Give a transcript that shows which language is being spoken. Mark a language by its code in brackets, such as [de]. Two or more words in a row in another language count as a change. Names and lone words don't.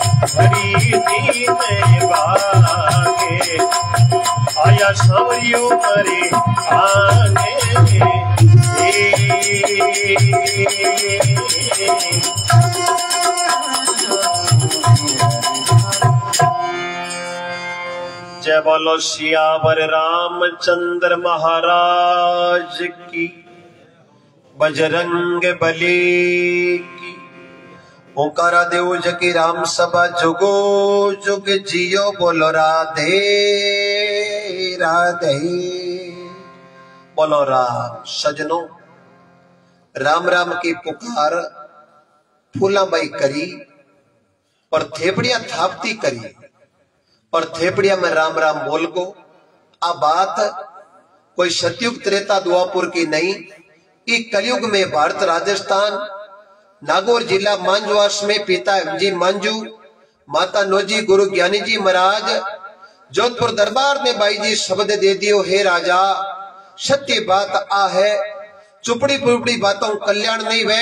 [raj] हरी दीन बागे आया सांवरियो मरे आगे जय बोलो सियावर रामचंद्र महाराज की, बजरंग बली की। ओंकारा देव जकी राम सभा जुगो जुग जियो, बोलो राधे राधे। बोलो राम। सजनों, राम राम की पुकार फूलाबाई करी और थेपड़िया थापती करी और थेपड़िया में राम राम बोल को। आ बात कोई सतयुग त्रेता द्वापुर की नहीं, कि कलयुग में भारत राजस्थान नागौर जिला मांजवास में पिता जी मांजू, माता नोजी गुरु ज्ञानी जी महाराज, जोधपुर दरबार ने बाई जी शब्द दे दियो, हे राजा सत्य बात आ है, चुपड़ी पुपड़ी बातों कल्याण नहीं वे।